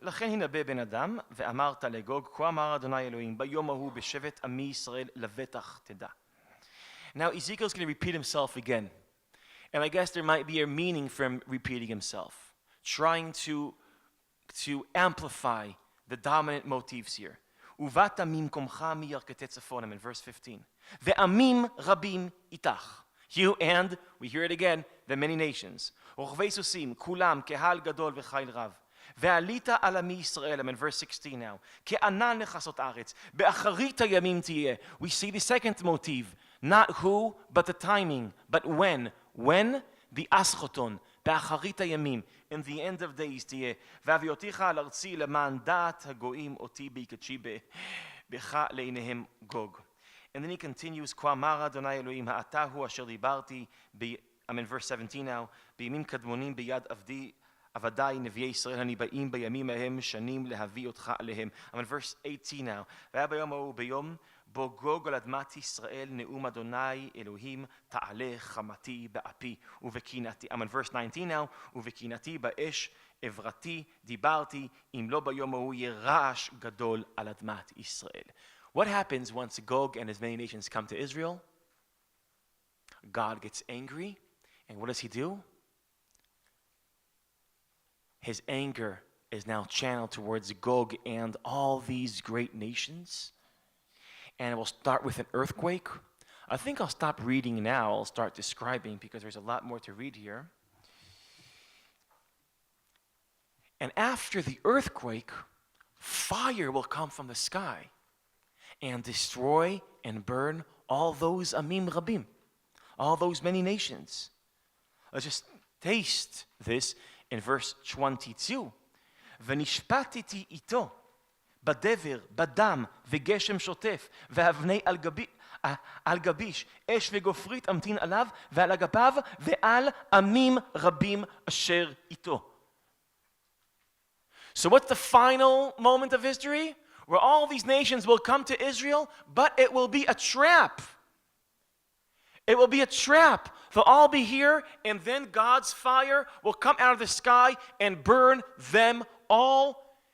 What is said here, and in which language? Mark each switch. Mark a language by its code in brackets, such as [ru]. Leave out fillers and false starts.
[he] לכן הנבא בן אדם ואמרת לגוג כה אמר אדוני אלוהים ביום ההוא בשבט עמי ישראל לבטח תדע. [en] Now Ezekiel's going to repeat himself again. And I guess there might be a meaning from repeating himself, trying to amplify the dominant motifs here. [he] ובאת ממקומך מירכתי צפונם, [en] in verse 15. [he] ועמים רבים איתך. [en] You and, we hear it again, the many nations. [he] רוכבי סוסים, כולם, קהל גדול וחיל רב. ועלית על עמי ישראל, [en] I'm in verse 16 now. [he] כענן לכסות ארץ, באחרית הימים תהיה. [en] We see the second motive, not who, but the timing, but when. When? The aschoton, [he] באחרית הימים, [en] in the end of days [he] תהיה. והביאותיך על ארצי למען דעת הגויים אותי בקדשי בך לעיניהם גוג. [en] And then he continues, [he] כה אמר אדוני אלוהים, האתה הוא אשר דיברתי, [en] I'm in verse 17 now, [he] בימים קדמונים ביד עבדי נביאי ישראל הניבאים בימים ההם שנים להביא אותך עליהם. [en] I'm in verse 18 now. [he] והיה ביום ההוא ביום בו גוג על אדמת ישראל נאום אדוני אלוהים תעלה חמתי באפי ובקנאתי. [en] I'm in verse 19 now. [he] ובקנאתי באש עברתי דיברתי אם לא ביום ההוא יהיה רעש גדול על אדמת ישראל. [en] What happens once Gog and his many nations come to Israel? God gets angry, and what does he do? His anger is now channeled towards Gog and all these great nations. And it will start with an earthquake, I think I'll stop reading now. I'll start describing because there's a lot more to read here. And after the earthquake, fire will come from the sky and destroy and burn all those [he] amim rabim, [en] all those many nations. Let's just taste this in verse 22. [he] ונשפטתי איתו בדבר, בדם וגשם שוטף ואבני על גביש, אש וגופרית אמתין עליו ועל אגפיו ועל עמים רבים אשר איתו. [en] So what's the final moment of history? Where all these nations will come to Israel, but it will be a trap. It will be a trap. They'll all be here, and then God's fire will come out of the sky and burn them all.